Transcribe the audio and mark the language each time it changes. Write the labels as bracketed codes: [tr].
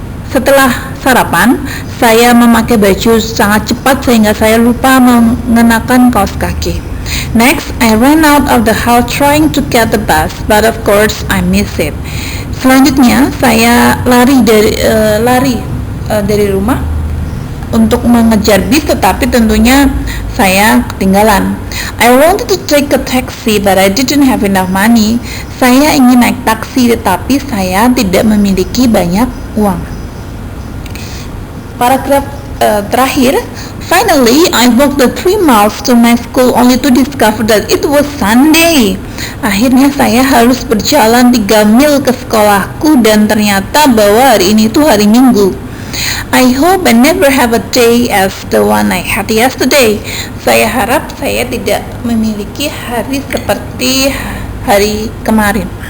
[id] Setelah sarapan, saya memakai baju sangat cepat sehingga saya lupa mengenakan kaos kaki. [en] Next, I ran out of the house trying to get the bus, but of course I missed it. [id] Selanjutnya, saya lari dari rumah untuk mengejar bis, tetapi tentunya saya ketinggalan. [en] I wanted to take a taxi, but I didn't have enough money. [id] Saya ingin naik taksi, tetapi saya tidak memiliki banyak uang. Paragraf terakhir, [en] Finally, I walked the 3 miles to my school only to discover that it was Sunday. [id] Akhirnya saya harus berjalan 3 mil ke sekolahku dan ternyata bahwa hari ini tuh hari Minggu. [en] I hope I never have a day as the one I had yesterday. [id] Saya harap saya tidak memiliki hari seperti hari kemarin.